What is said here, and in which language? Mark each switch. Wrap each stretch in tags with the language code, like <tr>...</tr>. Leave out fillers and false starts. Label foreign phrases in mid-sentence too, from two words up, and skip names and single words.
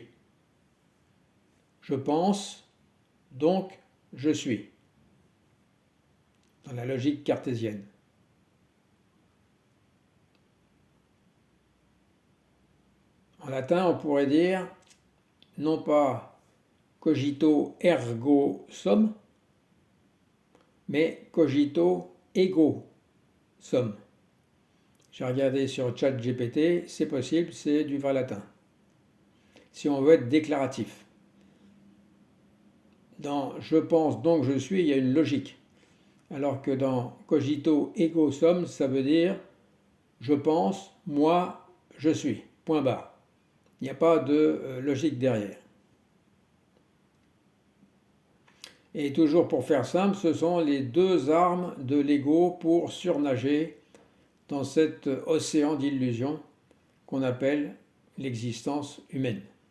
<fr>Je pense, donc je suis. Dans la logique cartésienne. En latin, on pourrait dire, non pas</fr> <la>cogito ergo sum,</la> <fr>mais</fr> <la>cogito ego sum.</la> <fr>J'ai regardé sur ChatGPT, c'est possible, c'est du vrai latin. Si on veut être déclaratif. Dans je pense donc je suis, il y a une logique. Alors que dans</fr> <la>cogito ego sum,</la> <fr>ça veut dire je pense, moi, je suis. Point barre. Il n'y a pas de logique derrière. Et toujours pour faire simple, ce sont les deux armes de l'ego pour surnager dans cet océan d'illusions qu'on appelle l'existence humaine.</fr>